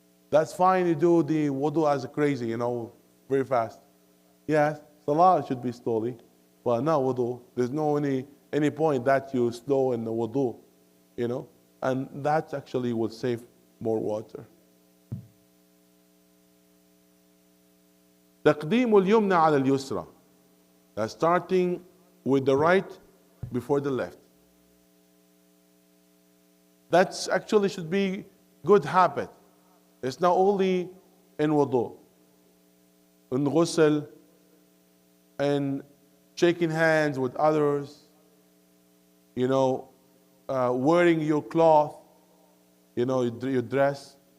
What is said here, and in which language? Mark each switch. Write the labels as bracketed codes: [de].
[en] That's fine, you do the wudu as crazy, very fast. Yes, salah should be slowly, but not wudu. There's no any point that you slow in the wudu, and that actually will save more water. [ar] تقديم اليمنى على اليسرى. [en] That's starting with the right before the left. That's actually should be good habit. It's not only in wudu, in ghusl, and shaking hands with others, wearing your cloth, your dress.